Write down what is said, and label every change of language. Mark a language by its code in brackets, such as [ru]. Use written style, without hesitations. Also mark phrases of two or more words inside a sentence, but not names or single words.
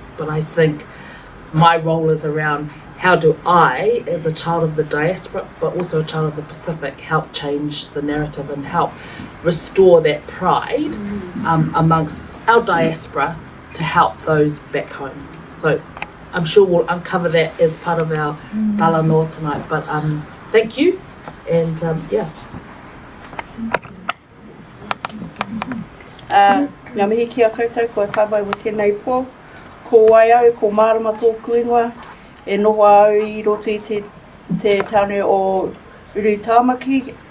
[en] But I think my role is around how do I, as a child of the diaspora, but also a child of the Pacific, help change the narrative and help restore that pride amongst our diaspora to help those back home. So I'm sure we'll uncover that as part of our Talanoa tonight. But thank you, and [mi] Ngā mihi ki a koutou, ko tāwai o tēnei pō. Ko wai au, ko Marama tōku ingoa, e noho au I roto I te tāne o Uru Tāmaki.